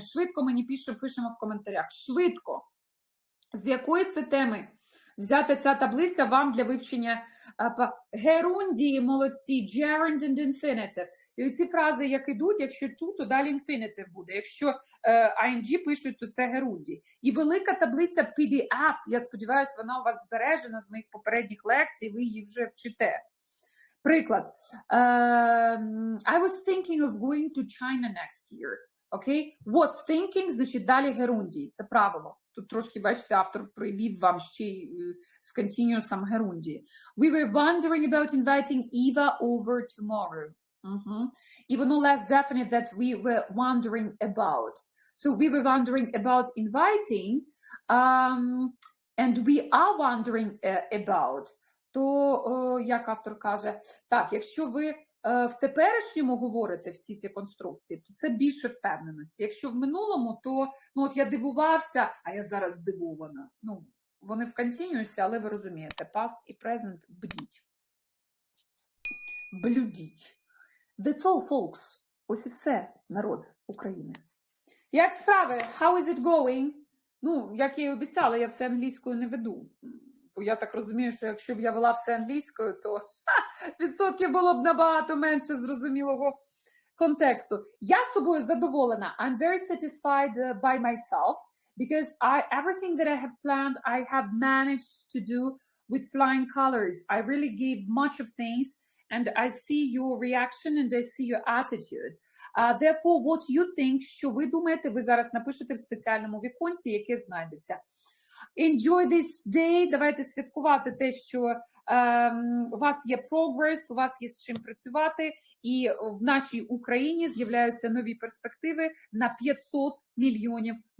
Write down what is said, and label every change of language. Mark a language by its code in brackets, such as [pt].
[uk] Швидко мені пишемо в коментарях. Швидко. З якої це теми взяти ця таблиця вам для вивчення герундії, молодці, [en] gerund and infinitive. [uk] І оці фрази, як ідуть, якщо to, то далі infinitive буде. Якщо ing пишуть, то це герундії. І велика таблиця PDF, я сподіваюся, вона у вас збережена з моїх попередніх лекцій, ви її вже вчите. Приклад. [en] I was thinking of going to China next year. [uk] Окей? Was thinking, значить, далі герундій. Це правило. Тут трошки, бачите, автор привів вам ще й з континіусом герундії. [en] We were wondering about inviting Eva over tomorrow. [uk] І воно [en] less definite that we were wondering about. So we were wondering about inviting, and we are wondering about. [uk] То, як автор каже, так, якщо ви в теперішньому говорите всі ці конструкції, то це більше впевненості. Якщо в минулому, то, ну, от я дивувався, а я зараз здивована. Ну, вони в континіусі, але ви розумієте, past і present бдіть. Блюдіть. [en] That's all, folks. [uk] Ось і все, народ України. Як справи? [en] How is it going? [uk] Ну, як я і обіцяла, я все англійською не веду. Бо я так розумію, що якщо б я вела все англійською, то відсотків було б набагато менше зрозумілого контексту. Я з собою задоволена. [en] I'm very satisfied by myself because everything that I have planned, I have managed to do with flying colors. I really gave much of things and I see your reaction and I see your attitude. Therefore, what you think, [uk] що ви думаєте, ви зараз напишете в спеціальному віконці, яке знайдеться. [en] Enjoy this day. [uk] Давайте святкувати те, що у вас є progress, у вас є з чим працювати, і в нашій Україні з'являються нові перспективи на $500 мільйонів.